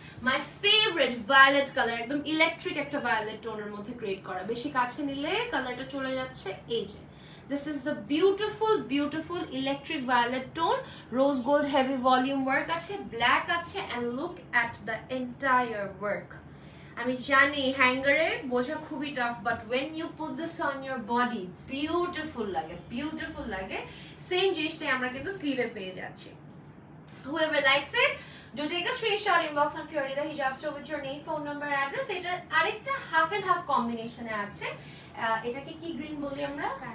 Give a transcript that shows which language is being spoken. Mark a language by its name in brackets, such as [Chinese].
[Bangla] My favourite violet colour, একদম electric একটা violet টোনের মধ্যে ক্রিয়েট করা, বেশি কাছে নিলে কালারটা চলে যাচ্ছে। এই যে [English] this is the beautiful electric violet tone, rose gold heavy volume work আছে, black আছে, and look at the entire work. [Bangla] আমি জানি হ্যাঙ্গারে বোঝা খুবই tough, but [English] when you put this on your body beautiful [Bangla] লাগে। সেম জিনিসটাই আমরা কিন্তু স্লিভে পেয়ে যাচ্ছি। [English] whoever likes it do take a screenshot, inbox on Purity the Hijab Store with your name, phone number, address. [Bangla] এটার আরেকটা হাফ এন্ড হাফ কম্বিনেশনে আছে, এটাকে কি গ্রিন বলি আমরা?